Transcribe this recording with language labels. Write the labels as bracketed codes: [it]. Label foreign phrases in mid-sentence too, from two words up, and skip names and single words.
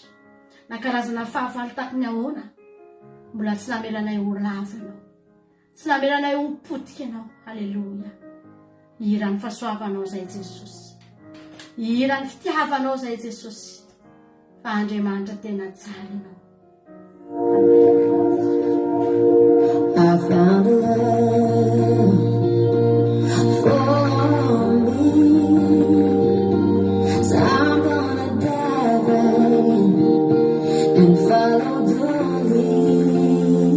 [mg] Na karazana fahavalo tahaka ny ahoana mbola tsy namelanay ho lavo ianao, tsy namelanay ho potika ianao. Halleluja. Ihira ny fahasoavanao zay Jesosy, ihira ny fitiavanao zay Jesosy, fa Andriamanitra tena tsara ianao. [en] I found a love for me, so I'm gonna dive in and follow the lead.